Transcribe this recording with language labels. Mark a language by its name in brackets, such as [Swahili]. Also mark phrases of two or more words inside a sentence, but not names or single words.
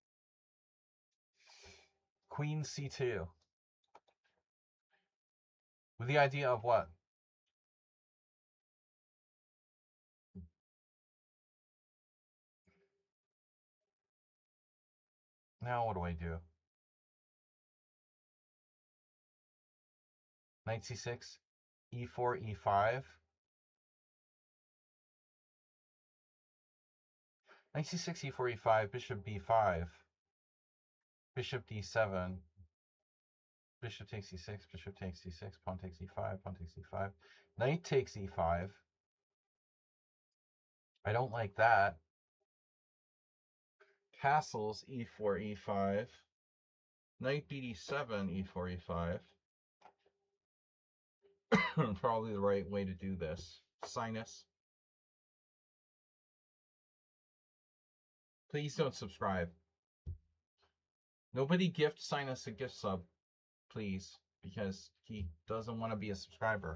[English] Queen c2. With the idea of what? Now what do I do? Knight c6, e4, e5. Knight c6, e4, e5, bishop b5, bishop d7, bishop takes e6, bishop takes c6, pawn takes e5, pawn takes e5, knight takes e5. I don't like that. Castles, e4, e5, knight bd7, e4, e5. Probably the right way to do this. Sinus. Please don't subscribe. Nobody gift Sinus a gift sub, please, because he doesn't want to be a subscriber.